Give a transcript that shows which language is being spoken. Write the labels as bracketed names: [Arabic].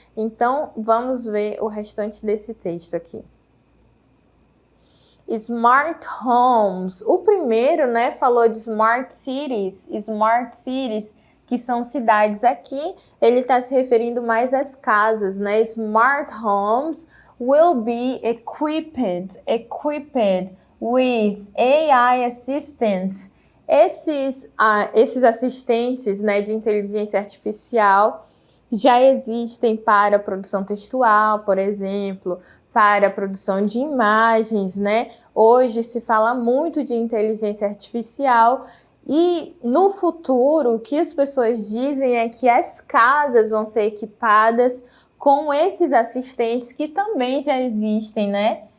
[Portuguese] Então, vamos ver o restante desse texto aqui. Smart homes. O primeiro, né, falou de smart cities. Smart cities, que são cidades aqui, ele está se referindo mais às casas, né? [English] Smart homes will be equipped with AI assistants. [Portuguese] Esses assistentes, né, de inteligência artificial já existem para produção textual, por exemplo, para a produção de imagens, né? Hoje se fala muito de inteligência artificial e no futuro o que as pessoas dizem é que as casas vão ser equipadas com esses assistentes que também já existem, né?